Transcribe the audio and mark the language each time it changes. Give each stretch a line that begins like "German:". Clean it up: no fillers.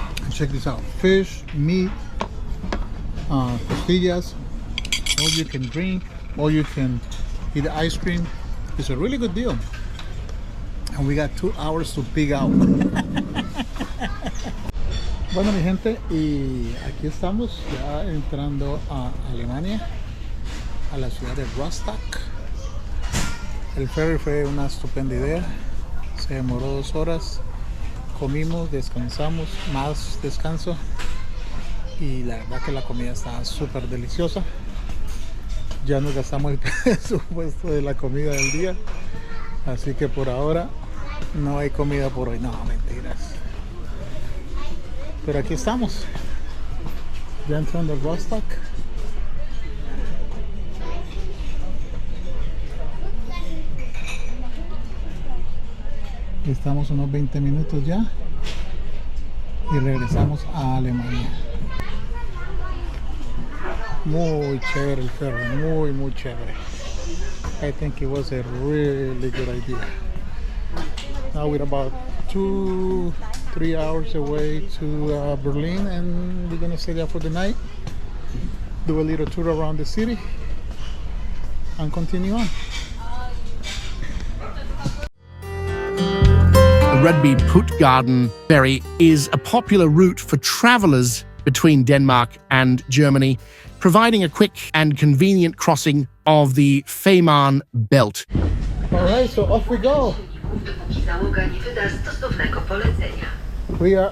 English: Check this out: fish, meat, tortillas, all you can drink, all you can eat ice cream. It's a really good deal. And we got 2 hours to pig out.
Spanish: Bueno, mi gente, y aquí estamos ya entrando a Alemania, a la ciudad de Rostock. El ferry fue una estupenda idea, se demoró 2 horas, comimos, descansamos, más descanso, y la verdad que la comida estaba súper deliciosa. Ya nos gastamos el presupuesto de la comida del día, así que por ahora no hay comida por hoy. No, mentiras. Pero aquí estamos, ya entrando a Rostock. Estamos unos 20 minutos ya y regresamos a Alemania. Muy chévere el ferry, muy chévere.
English: I think it was a really good idea. Now we're about 2-3 hours away to Berlin, and we're gonna stay there for the night, do a little tour around the city, and continue on. The Rugby Puttgarden ferry is a popular route for travelers between Denmark and Germany, providing a quick and convenient crossing of the Fehmarn Belt. All right, so off we go. Dopóki załoga nie wyda stosownego polecenia.